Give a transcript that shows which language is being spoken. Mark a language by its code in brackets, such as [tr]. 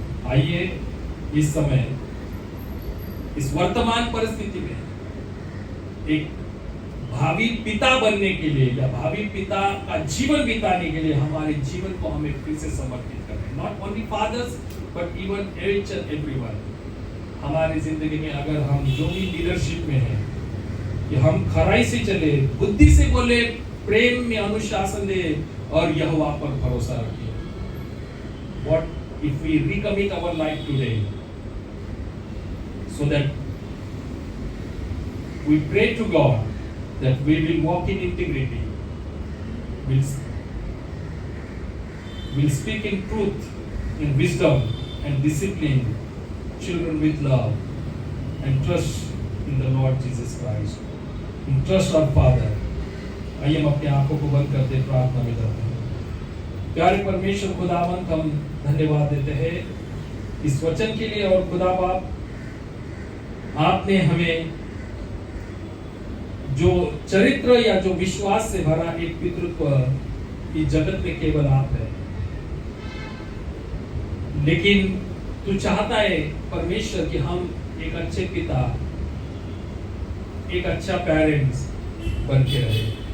[hi] आइए इस समय इस वर्तमान परिस्थिति में एक भावी पिता बनने के लिए या भावी पिता का जीवन बिताने के लिए हमारे जीवन को हमें फिर से समर्पित करें। [en] Not only fathers but even each and everyone. [hi] हमारी जिंदगी में अगर हम जो भी लीडरशिप में है कि हम खराई से चले, बुद्धि से बोले, प्रेम में अनुशासन दे और यहोवा पर भरोसा रखें। [en] What if we recommit our life today so that we pray to God that we will walk in integrity, will speak in truth, in wisdom and discipline, children with love, and trust in the Lord Jesus Christ, and trust our Father. [hi] आइए हम अपनी आंखों को बंद करते प्रार्थना में जाते हैं। प्यारे परमेश्वर खुदावंत, हम धन्यवाद देते हैं इस वचन के लिए, और खुदा बाप आपने हमें जो चरित्र या जो विश्वास से भरा एक पितृत्व इस जगत में केवल आप है, लेकिन तू चाहता है परमेश्वर कि हम एक अच्छे पिता, एक अच्छा पेरेंट्स बन के रहे।